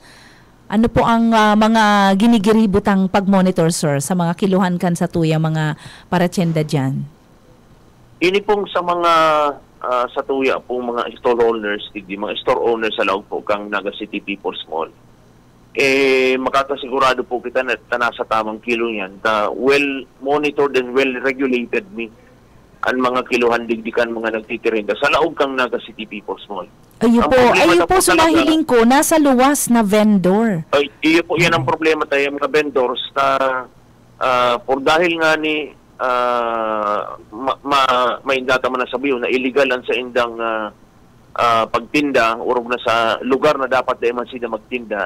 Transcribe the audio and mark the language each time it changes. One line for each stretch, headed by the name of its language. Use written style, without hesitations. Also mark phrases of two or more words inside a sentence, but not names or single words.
Bikol: Ano po ang mga ginigiributang pag-monitor, sir, sa mga kiluhan kan sa tuya, mga paratyenda dyan? Ini pong sa mga sa tuya pong mga
English: store owners,
Bikol: mga
English: store owners
Bikol: sa loob po kang Naga City People's Mall. Makakasigurado po kita na nasa tamang kilo yan.
English: Well-monitored and well-regulated
Bikol: ang mga kiluhan digdikan mga nagtitirinda sa loob kang Naga City People's Mall. Ayun po sumahiling ko, nasa luwas na vendor. Iyo po yan ang problema tayo mga vendors por dahil nga ni may data man nasabi na illegal ang sa indang pagtinda urog na sa lugar na dapat dahil man sila magtinda.